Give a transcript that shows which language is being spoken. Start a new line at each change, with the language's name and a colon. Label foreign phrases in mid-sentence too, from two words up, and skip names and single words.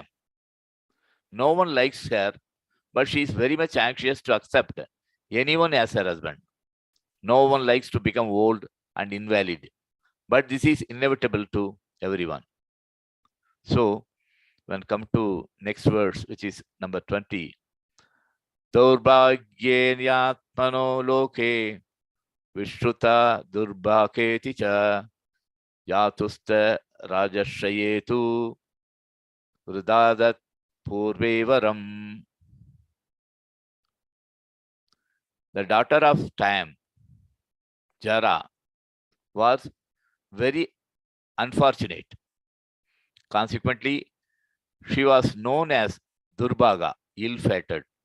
English: No one likes her, but she is very much anxious to accept anyone as her husband. No one likes to become old and invalid, but this is inevitable to everyone. So, when come to next verse, which is number 20,
Sanskrit: Durbhagyanyatmano loke Vishruta durbhaketi cha yatusta rajashayetu rudadat purvevaram.
English: The daughter of time, Jara, was very unfortunate. Consequently, she was known as Durbhaga, ill-fated.